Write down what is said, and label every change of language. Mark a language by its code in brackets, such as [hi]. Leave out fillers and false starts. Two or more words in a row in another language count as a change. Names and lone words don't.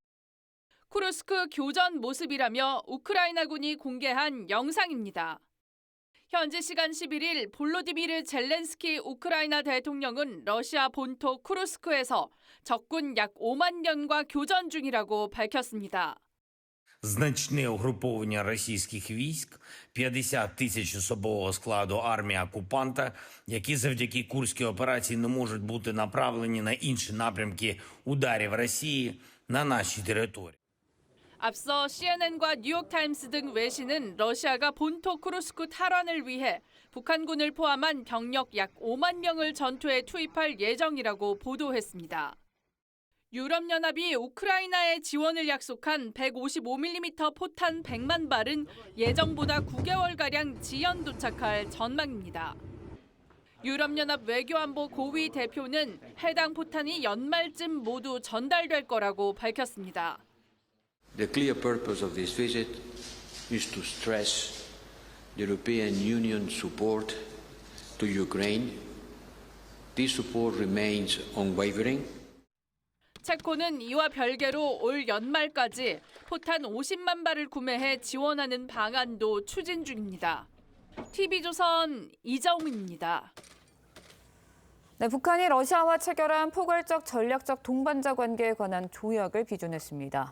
[ko] 쿠르스크 교전 모습이라며 우크라이나군이 공개한 영상입니다. 현지 시간 11일 볼로디미르 젤렌스키 우크라이나 대통령은 러시아 본토 쿠르스크에서 적군 약 5만 명과 교전 중이라고 밝혔습니다. [uk] Значне угруповання російських військ, 50 тисяч особового складу армії окупанта, які завдяки Курській операції не можуть бути направлені на інші напрямки ударів Росії на нашій території. [ko] 앞서 CNN과 뉴욕타임스 등 외신은 러시아가 본토 쿠르스크 탈환을 위해 북한군을 포함한 병력 약 5만 명을 전투에 투입할 예정이라고 보도했습니다. 유럽연합이 우크라이나에 지원을 약속한 155mm 포탄 100만 발은 예정보다 9개월가량 지연 도착할 전망입니다. 유럽연합 외교안보 고위 대표는 해당 포탄이 연말쯤 모두 전달될 거라고 밝혔습니다. [en] The clear purpose of this visit is to stress the European Union support to Ukraine. This support remains unwavering. [ko] 체코는 이와 별개로 올 연말까지 포탄 50만 발을 구매해 지원하는 방안도 추진 중입니다. TV조선 이정은입니다. 네, 북한이 러시아와 체결한 포괄적 전략적 동반자 관계에 관한 조약을 비준했습니다.